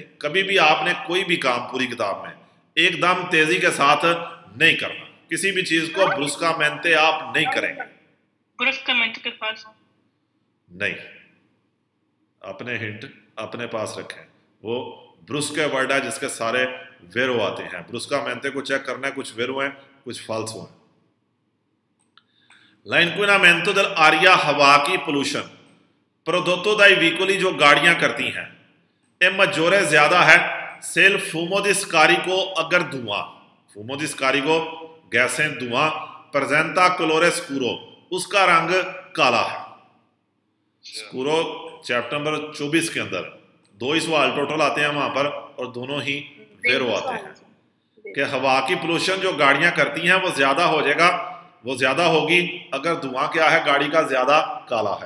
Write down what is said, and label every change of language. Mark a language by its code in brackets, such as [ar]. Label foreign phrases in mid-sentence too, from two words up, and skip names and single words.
[hi] कभी भी आपने कोई भी काम पूरी किताब में एकदम तेजी के साथ नहीं करना, किसी भी चीज को ब्रुस्कामेंटे आप नहीं करेंगे। ब्रुस्कामेंटे के पास नहीं, अपने हिंट अपने पास रखें। वो ब्रुस्के वर्ड है जिसके सारे वेरो आते हैं। ब्रुस्कामेंटे को चेक करना है, कुछ वेरो हैं कुछ फाल्सो हैं। [it] l'inquinamento dell'aria, [hi] हवा की पोल्यूशन, [it] prodotto dai veicoli [hi] जो गाड़ियां करती हैं, [it] e maggiore [hi] ज्यादा है [it] se il fumo di scarico, [hi] अगर धुआं, [it] fumo di scarico [hi] गैसें धुआं, [it] presenta colore scuro, [hi] उसका रंग काला है। स्कूरो [en] chapter number [hi] 24 के अंदर 2 ही सवाल टोटल आते हैं वहां पर और दोनों ही वेरो आते हैं कि हवा की पोल्यूशन जो गाड़ियां करती हैं वो ज्यादा हो जाएगा, वो ज्यादा होगी अगर धुआं क्या है, गाड़ी का ज्यादा काला है।